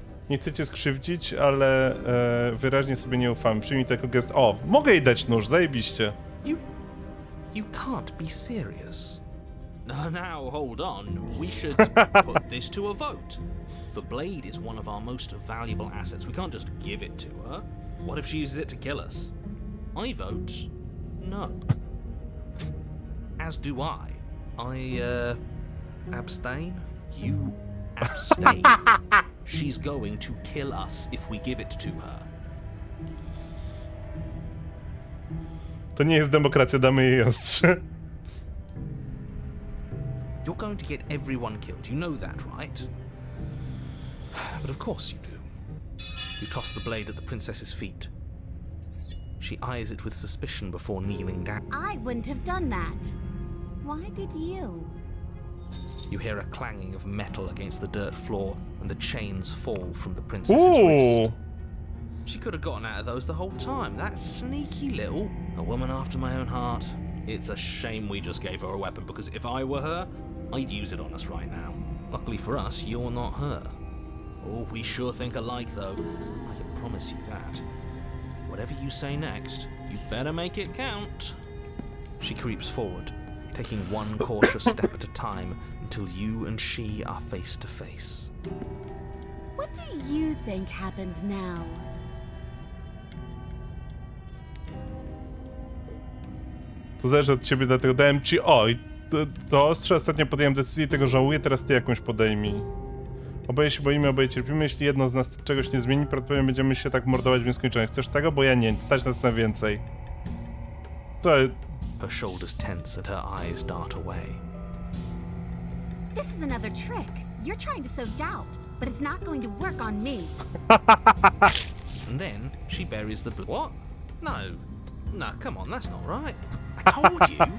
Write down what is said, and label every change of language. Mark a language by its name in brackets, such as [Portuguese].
[Polish] Nie chcę cię skrzywdzić, ale wyraźnie sobie nie ufam. Przyjmij to jako gest. O, mogę jej dać nóż, zajebiście. [English] You can't be serious. No, now, hold on. We should put this to a vote. The blade is one of our most valuable assets. We can't just give it to her. What if she uses it to kill us? I vote no. As do I. I abstain. You abstain. She's going to kill us if we give it to her. [Polish] To nie jest demokracja, damy jej ostrze. [English] You're going to get everyone killed. You know that, right? But of course you do. You toss the blade at the princess's feet. She eyes it with suspicion before kneeling down. I wouldn't have done that. Why did you? You hear a clanging of metal against the dirt floor, and the chains fall from the princess's wrist. She could have gotten out of those the whole time. That sneaky little... A woman after my own heart. It's a shame we just gave her a weapon, because if I were her, I'd use it on us right now. Luckily for us, you're not her. Oh, we sure think alike, though. I can promise you that. Whatever you say next, you better make it count. She creeps forward, taking one cautious step at a time until you and she are face to face. What do you think happens now? [Polish] To zależy od ciebie, dlatego dałem ci... Oj, to ostrze ostatnio podjąłem decyzję i tego żałuję, teraz ty jakąś podejmij. Oboje się boimy, oboje cierpimy. Jeśli jedno z nas czegoś nie zmieni, prawdopodobnie będziemy się tak mordować w nieskończoność. Chcesz tego? Bo ja nie. Stać nas na więcej. To... [English] Her shoulders tense and her eyes dart away. This is another trick. You're trying to sow doubt, but it's not going to work on me. And then she buries the What? No, come on, that's not right. I told you.